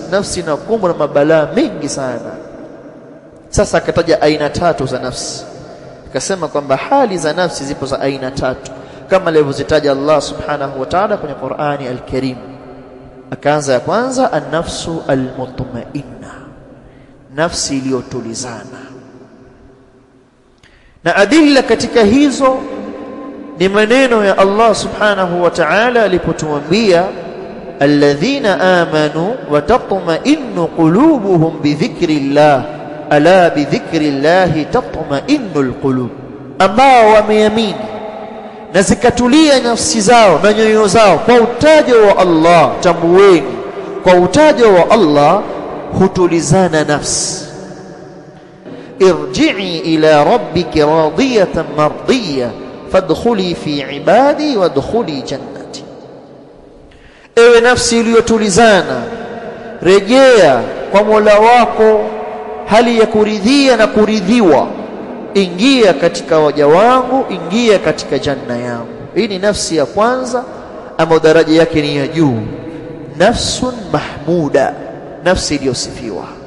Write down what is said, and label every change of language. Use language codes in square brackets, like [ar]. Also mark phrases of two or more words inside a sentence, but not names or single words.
[sw] Nafsi inakumbwa na mabalaa mengi sana. Sasa akataja aina tatu za nafsi, akasema kwamba hali za nafsi zipo za aina tatu kama alivyozitaja [ar] الله سبحانه وتعالى [sw] kwenye Qur'ani al-Karim. Akaanza ya kwanza, [ar] النفس المطمئنة, [sw] nafsi iliyotulizana. Na adilla katika hizo ni maneno ya [ar] الله سبحانه وتعالى [sw] alipotuambia, [ar] الذين آمنوا وتطمئن قلوبهم بذكر الله ألا بذكر الله تطمئن القلوب, [sw] ambao wameamini na zikatulia nafsi zao na nyoyo zao kwa utajo wa Allah. Tambueni, kwa utajo wa Allah hutulizana nafsi. [ar] ارجعي إلى ربك راضية مرضية فادخلي في عبادي وادخلي جنتي, [sw] ewe nafsi iliyotulizana, rejea kwa Mola wako hali ya kuridhia na kuridhiwa, ingia katika waja wangu, ingia katika janna yangu. Hii ni nafsi ya kwanza ambayo daraja yake ni ya juu, [ar] نفس محمودة, [sw] nafsi iliyosifiwa.